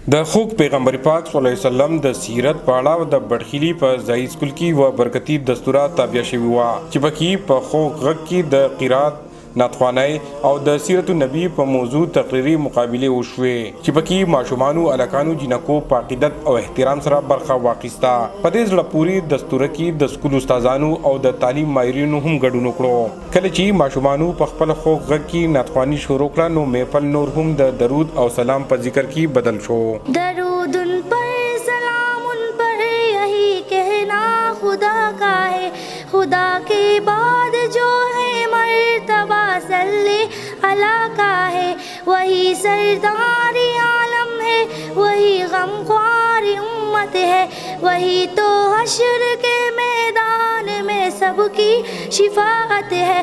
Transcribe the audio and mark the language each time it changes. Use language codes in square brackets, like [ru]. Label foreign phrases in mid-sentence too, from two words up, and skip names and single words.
[ps] د خوږ پیغمبر پاک [ar] صلی الله علیه وسلم [ps] د سیرت په اړه د بډخیلی په ځای سکول کې و برکتی دستورات تابع شوي وو چې پکې په خوږ غږ کې د قرات ناتخوانۍ او د سیرت النبی په موضوع تقریري مقابله وشوې چې پکې ماشومانو الکانو جنکو په عقیدت او احترام سره برخه واخیسته. په دې زړه پورې دستوره کې د سکول استادانو او د تعلیم ماهرینو هم ګډون وکړو. کله چې ماشومانو په خپل خوږ غږ کې ناتخواني شروع کړه نو محفل نور هم د درود او سلام په ذکر کې بدل شو. [ur] درود ان پر سلام ان پر یہی کہنا خدا کا ہے، خدا کے بعد جو ہے مرتبہ [ar] صلی اللہ [ur] کا ہے، وہی سردار عالم ہے، وہی غمخوار امت ہے، وہی تو حشر کے میدان میں سب کی شفاعت ہے.